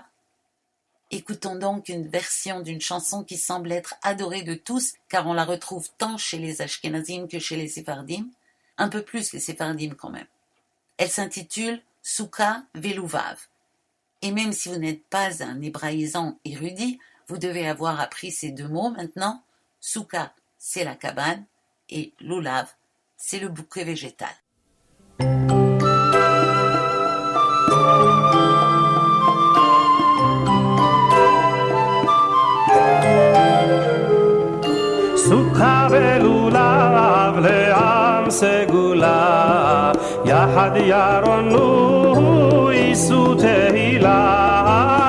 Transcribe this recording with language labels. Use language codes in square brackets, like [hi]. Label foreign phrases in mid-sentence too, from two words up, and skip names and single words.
[fr] Écoutons donc une version d'une chanson qui semble être adorée de tous, car on la retrouve tant chez les Ashkenazim que chez les Sephardim, un peu plus les Sephardim quand même. Elle s'intitule « Souka Veluvav ». Et même si vous n'êtes pas un hébraïsant érudit, vous devez avoir appris ces 2 mots maintenant. Souka, c'est la cabane, et lulav, c'est le bouquet végétal. [he] סוכה ולולב לעם סגולה, יחד ירונו יישאו תהילה.